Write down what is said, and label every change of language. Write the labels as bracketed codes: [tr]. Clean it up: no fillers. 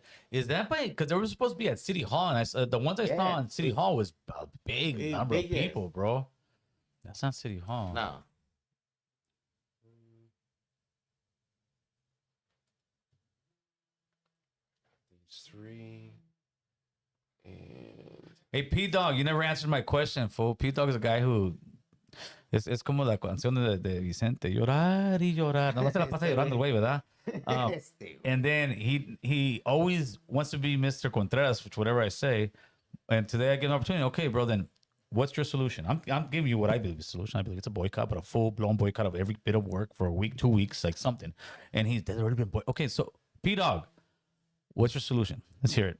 [en] Is that by? Because they were supposed to be at City Hall, and the ones I saw on City Hall was a big number of people, bro. That's not City Hall. No. Three and hey, P-Dog, you never answered my question, fool. P-Dog is a guy who [es] es como la canción de Vicente, llorar y llorar. No se la pasa llorando el güey, ¿verdad? [en] And then he always wants to be Mr. Contreras, which whatever I say. And today I get an opportunity. Okay, bro, then what's your solution? I'm giving you what I believe is the solution. I believe it's a boycott, but a full-blown boycott of every bit of work for a week, 2 weeks, like something. And there's already been okay, so P-Dog, what's your solution? Let's hear it.